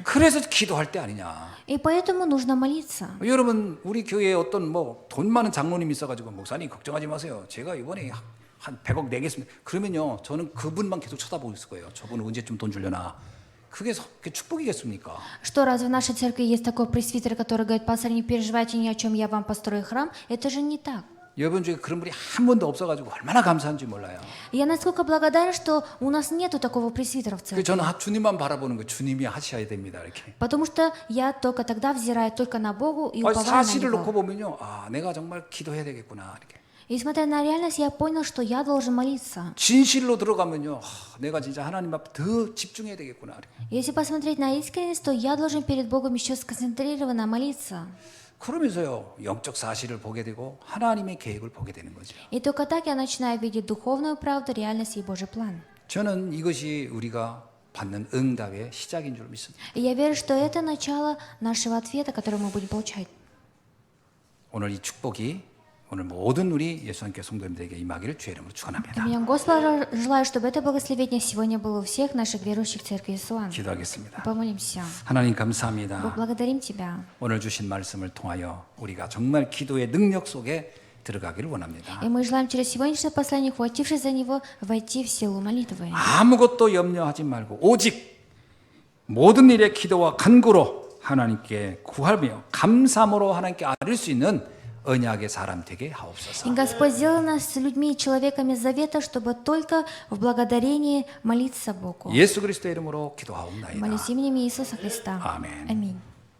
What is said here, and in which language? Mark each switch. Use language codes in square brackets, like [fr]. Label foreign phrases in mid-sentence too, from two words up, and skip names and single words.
[ko] 그래서 기도할 때 아니냐. [ru] И поэтому нужно молиться. [ko] 여러분 우리 교회에 어떤 뭐 돈 많은 장로님 있어가지고 목사님 걱정하지 마세요. 제가 이번에 한 100억 내겠습니다. 그러면요 저는 그분만 계속 쳐다보고 있을 거예요. 저분은 언제쯤 돈 주려나. 그게 축복이겠습니까? [ru] Что, разве в нашей церкви есть такой пресвитер, который говорит: пастор, не переживайте ни о чем, я вам построю храм? Это же не так. [ko] 여러분 중에 그런 분이 한 번도 없어가지고 얼마나 감사한지 몰라요. [ru] Я насколько благодарен, что у нас нету такого пресвитера в церкви. [ko] 저는 주님만 바라보는 거 주님이 하셔야 됩니다. 이렇게. [ru] Потому что я только тогда взираю только на Богу и [ko] 아, [ru] уповаю на [ko] 사실을 놓고 [ru] Него. [ko] 보면요, 아 내가 정말 기도해야 되겠구나 이렇게. [ru] И смотря на реальность, я понял, что я должен молиться. [ko] 진실로 들어가면요, 내가 진짜 하나님 앞에 더 집중해야 되겠구나 이렇게. [ru] Если посмотреть на искренность, то я должен перед Богом еще сконцентрированно молиться. [ko] 그러면서요 영적 사실을 보게 되고 하나님의 계획을 보게 되는 거죠. [ru] И только так я начинаю видеть духовную правду, реальность и Божий план. [ko] 저는 이것이 우리가 받는 응답의 시작인 줄 믿습니다. [ru] И я верю, что это начало нашего ответа, который мы будем получать. [ko] 오늘 이 축복이 오늘 모든 우리 예수님께 성도님들에게 임하기를 주의 이름으로 축원합니다. [ru] Именем Господа желаю, чтобы это благословение сегодня было у всех наших верующих в церкви Иисуса. [ko] 기도하겠습니다. [ru] Помолимся. [ko] 하나님 [ru] Бог, [ko] 감사합니다. [ru] благодарим Тебя. [ko] 오늘 주신 말씀을 통하여 우리가 정말 기도의 능력 속에 들어가기를 원합니다. [ru] И мы желаем через сегодняшнее послание, хватившись за него, войти в силу молитвы. [ko] 아무것도 염려하지 말고 오직 모든 일에 기도와 간구로 하나님께 구하며 감사함으로 하나님께 아뢰 수 있는 언약의 사람 되게 하옵소서. [ru] И Господь сделал нас с людьми и человеками завета, чтобы только в благодарении молиться Богу. [ko] 예수 그리스도의 이름으로 기도하옵나이다. [ru] Молюсь именем Иисуса Христа. [ko] 아멘. [ru] Аминь.